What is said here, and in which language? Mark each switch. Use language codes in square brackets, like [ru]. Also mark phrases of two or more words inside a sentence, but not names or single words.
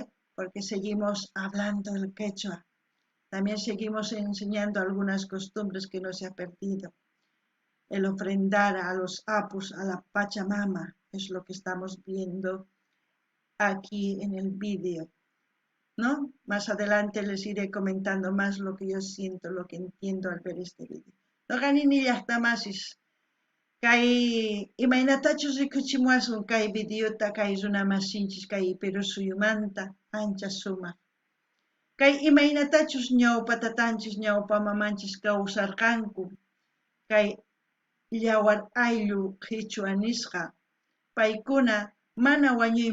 [es] Porque seguimos hablando el quechua. También seguimos enseñando algunas costumbres que no se ha perdido. El ofrendar a los apus, a la Pachamama, es lo que estamos viendo aquí en el vídeo, ¿no? Más adelante les iré comentando más lo que yo siento, lo que entiendo al ver este vídeo. [qu] No ganini llaqtamasis, kay imaynatachus rikuchimuasun kay videota kay runamasinchis kay Perú suyumanta ancha sumaq. Kay imaynatachus ñawpatatanchis ñawpamamanchis kawsarqanku kay llawar ayllu qhichwa nisqa paykuna mana wañuy